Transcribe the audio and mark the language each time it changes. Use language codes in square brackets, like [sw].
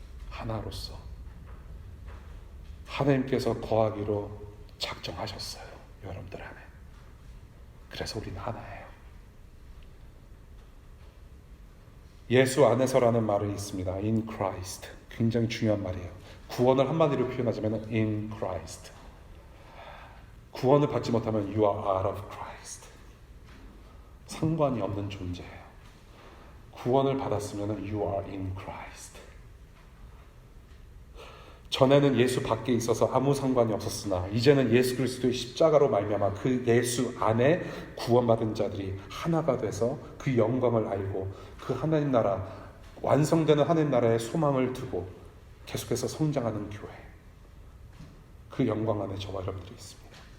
[ko] 하나로서 하나님께서 거하기로 작정하셨어요. 여러분들 안에. 그래서 우리는 하나예요. 예수 안에서라는 말이 있습니다. [en] In Christ. [ko] 굉장히 중요한 말이에요. 구원을 한마디로 표현하자면 [en] in Christ. [ko] 구원을 받지 못하면 [en] you are out of Christ. [ko] 상관이 없는 존재예요. 구원을 받았으면 [en] you are in Christ. [ko] 전에는 예수 밖에 있어서 아무 상관이 없었으나 이제는 예수 그리스도의 십자가로 말미암아 그 예수 안에 구원받은 자들이 하나가 돼서 그 영광을 알고 그 하나님 나라, 완성되는 하나님 나라의 소망을 두고 계속해서 성장하는 교회, 그 영광 안에 저와 여러분들이 있습니다.